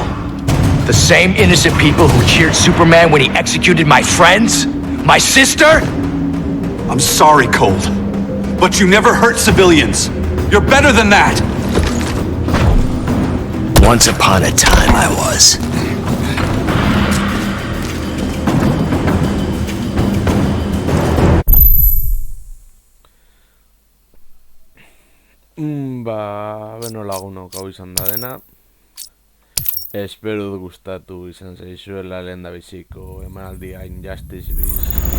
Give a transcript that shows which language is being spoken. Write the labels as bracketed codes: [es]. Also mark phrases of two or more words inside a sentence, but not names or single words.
[en] The same innocent people who cheered Superman when he executed my friends? My sister? I'm sorry, Colt. But you never hurt civilians. You're better than that. Once upon a time I was. [eu] Beno lagunok hau izan da dena. Espero dut gustatu izan zaizuela lehendabiziko emanaldia Injustice Beast.